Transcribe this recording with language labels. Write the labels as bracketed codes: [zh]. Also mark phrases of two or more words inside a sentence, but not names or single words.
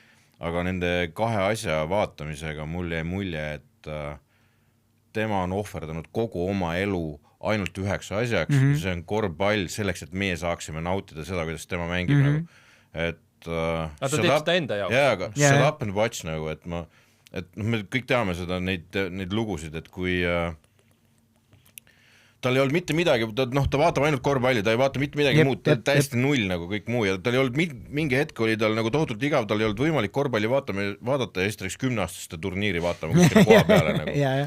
[et] Aga nende kahe asja vaatamisega mul jäi mulje, et tema on ohverdanud kogu oma elu ainult üheks asjaks, see on korvpall selleks, et meie saaksime nautida seda, kuidas tema mängib nagu. Et ta teeb seda enda jaoks. Jaa, aga [en] shut up and watch [et] nagu, et me kõik teame seda, neid lugusid, et kui tal ei olnud mitte midagi, ta vaatab ainult korvpalli, ta ei vaata mitte midagi muud, ta täiesti null nagu kõik muu ja tal ei olnud mingi hetk oli tal nagu tohutult igav, tal ei olnud võimalik korvpalli vaadata ja siis ta läks 10-aastaste turniiri vaatama kuskil koha peale nagu.